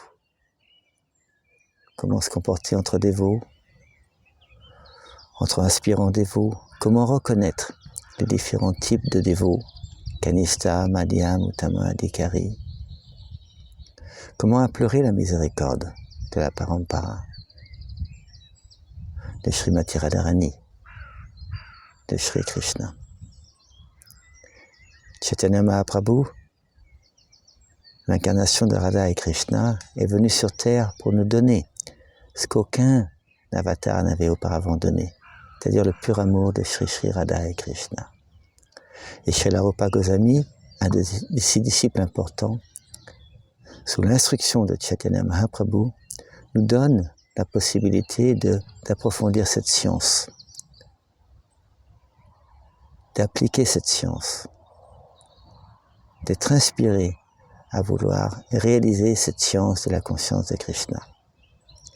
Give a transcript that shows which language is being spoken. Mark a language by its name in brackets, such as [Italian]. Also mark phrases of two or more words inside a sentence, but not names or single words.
[French] Comment se comporter entre dévots, entre aspirants dévots, comment reconnaître les différents types de dévots, [Sanskrit] Kanishta, Madhyam, Uttama, Adhikari, [French] comment implorer la miséricorde de la Parampara, de Srimati Radharani, de Shri Krishna. Chaitanya Mahaprabhu, l'incarnation de Radha et Krishna, est venu sur terre pour nous donner ce qu'aucun avatar n'avait auparavant donné, c'est-à-dire le pur amour de Shri Shri Radha et Krishna. Et Srila Rupa Goswami, un de ses disciples importants, sous l'instruction de Chaitanya Mahaprabhu, nous donne la possibilité d'approfondir cette science, d'appliquer cette science, d'être inspiré à vouloir réaliser cette science de la conscience de Krishna.